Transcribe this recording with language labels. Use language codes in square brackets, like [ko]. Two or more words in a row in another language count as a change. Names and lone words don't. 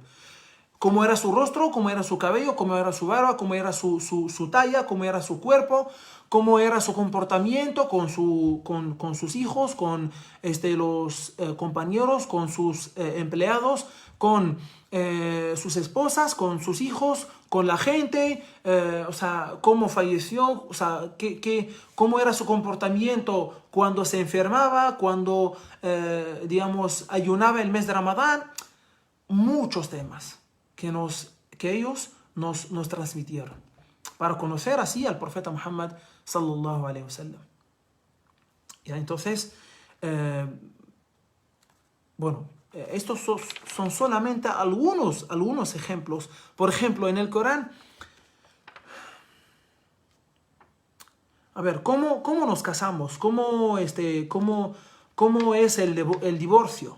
[es] Cómo era su rostro, cómo era su cabello, cómo era su barba, cómo era su talla, cómo era su cuerpo, cómo era su comportamiento con sus hijos, con los compañeros, con sus empleados, con sus esposas, con sus hijos, con la gente, o sea, cómo falleció, o sea, cómo era su comportamiento cuando se enfermaba, cuando, digamos, ayunaba el mes de Ramadán. Muchos temas que ellos nos transmitieron para conocer así al profeta Muhammad [ar] صلى الله عليه وسلم. [es] Ya, entonces, bueno, estos son solamente algunos ejemplos. Por ejemplo, en el Corán, a ver, ¿cómo nos casamos? ¿Cómo es el divorcio?